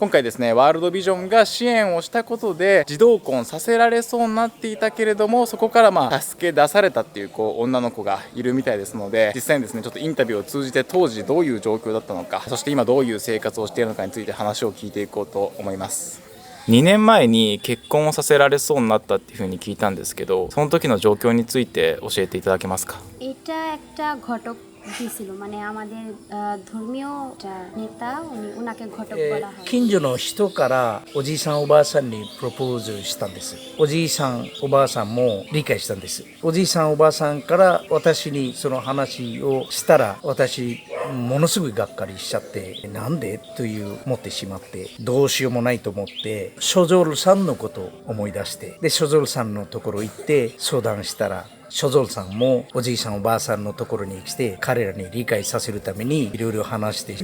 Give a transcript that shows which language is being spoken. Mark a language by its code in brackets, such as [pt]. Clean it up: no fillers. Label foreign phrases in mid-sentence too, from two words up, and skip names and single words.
[ja] 今回ですね、ワールドビジョンが支援をしたことで児童婚させられそうになっていたけれども、そこから助け出されたっていう女の子がいるみたいですので、実際にですねちょっとインタビューを通じて当時どういう状況だったのか、そして今どういう生活をしているのかについて話を聞いていこうと思います。2年前に結婚をさせられそうになったっていうふうに聞いたんですけど、その時の状況について教えていただけますか？ [bn] এটা একটা ঘটক দিয়েছিল, মানে আমাদের ধর্মীয় নেতা, ওনাকে ঘটক বলা হয়। [ja] 近所の人からおじいさんおばあさんにプロポーズしたんです。おじいさんおばあさんも理解したんです。おじいさんおばあさんから私にその話をしたら、私ものすごいがっかりしちゃって、なんでという思ってしまって、どうしようもないと思ってショゾルさんのことを思い出して、でショゾルさんのところ行って相談したら、ショゾルさんもおじいさんおばあさんのところに来て彼らに理解させるためにいろいろ話して、